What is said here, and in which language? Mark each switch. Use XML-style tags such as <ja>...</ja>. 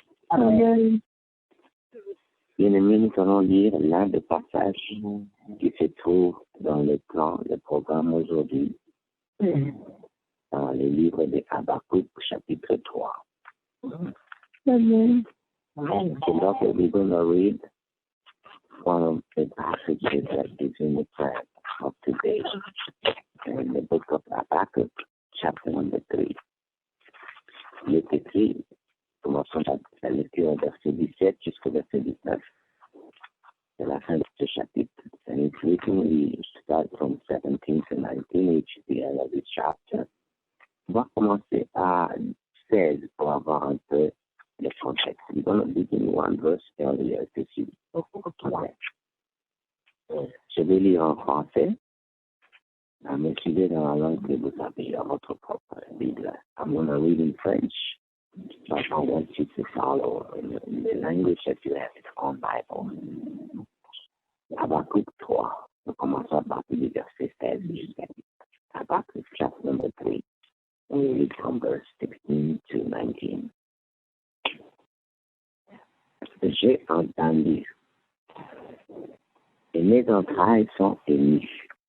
<fr>Amen. Bien-aimés, nous allons lire l'un des passages qui se trouve dans le programme aujourd'hui, dans le livre de Habakkuk, chapitre 3. Amen.</fr> <en>So that's what we're going to read from the passages that is in the text of today, in the book of Habakkuk, chapter number 3.</en> <fr>Il est écrit, commençons la lecture au verset 17 jusqu'au verset 19. C'est la fin de ce chapitre.</fr> <en>And it's written, we start from 17 to 19, which is the end of this chapter.</en> <fr>On va commencer à 16 pour avoir un peu le contexte.</fr> <en>We're going to begin one verse earlier to see.</en> <fr>Je vais lire en français. Mais suivez dans la langue que vous avez dans votre propre Bible.</fr> <en>I'm going to read in French, but I want you to follow in the language that you have in your Bible.</en> <fr>Habakkuk 3. Nous commençons à partir du verset 16 jusqu'à 18.</fr> <en>Habakkuk chapter number 3. We read from verse 16 to 19.</en> <fr>J'ai entendu, et mes entrailles sont émues.</fr>